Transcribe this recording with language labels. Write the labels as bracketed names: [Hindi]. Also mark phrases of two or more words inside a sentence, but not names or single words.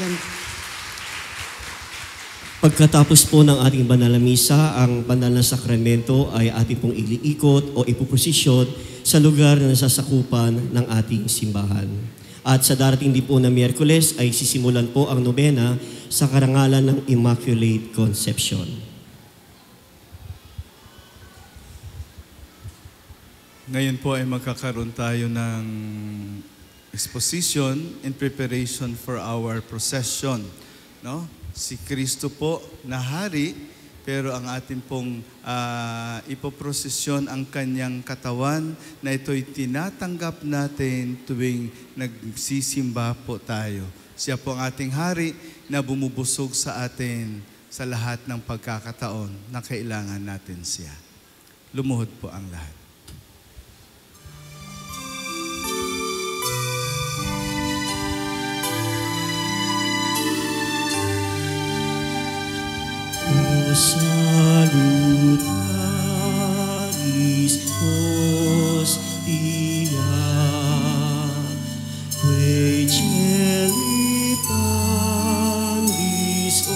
[Filipino] Pagkatapos po ng ating banal na misa, ang banal na sakramento ay ating pong iliikot o ipoprosisyon sa lugar na nasasakupan ng ating simbahan. At sa darating din po na Miyerkules ay sisimulan po ang nobena sa karangalan ng Immaculate Conception. Ngayon po ay magkakaroon tayo ng [English] exposition in preparation for our procession, [Filipino] no? Si Kristo po na hari, pero ang atin pong ipoprosesyon ang kanyang katawan na ito'y tinatanggap natin tuwing nagsisimba po tayo. Siya po ang ating hari na bumubusog sa atin sa lahat ng pagkakataon na kailangan natin siya. Lumuhod po ang lahat. [Latin] Salutaris hostia, quae celi pandis